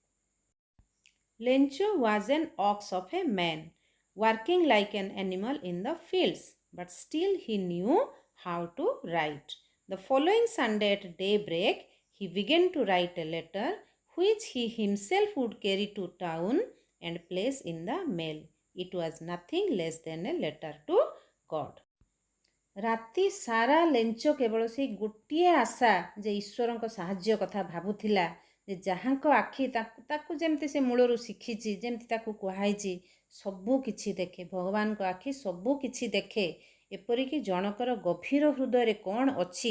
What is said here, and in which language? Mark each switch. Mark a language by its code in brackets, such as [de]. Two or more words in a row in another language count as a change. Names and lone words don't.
[en] Lencho was an ox of a man, working like an animal in the fields, but still he knew how to write. The following Sunday at daybreak, he began to write a letter which he himself would carry to town and place in the mail. It was nothing less than a letter to God. [or] ରାତି ସାରା ଲେଞ୍ଚ କେବଳ ସେଇ ଗୋଟିଏ ଆଶା ଯେ ଈଶ୍ୱରଙ୍କ ସାହାଯ୍ୟ କଥା ଭାବୁଥିଲା ଯେ ଯାହାଙ୍କ ଆଖି ତାକୁ ଯେମିତି ସେ ମୂଳରୁ ଶିଖିଛି ଯେମିତି ତାକୁ କୁହାଯାଇଛି ସବୁ କିଛି ଦେଖେ ଭଗବାନଙ୍କ ଆଖି ସବୁ କିଛି ଦେଖେ ଏପରିକି ଜଣକର ଗଭୀର ହୃଦୟରେ କ'ଣ ଅଛି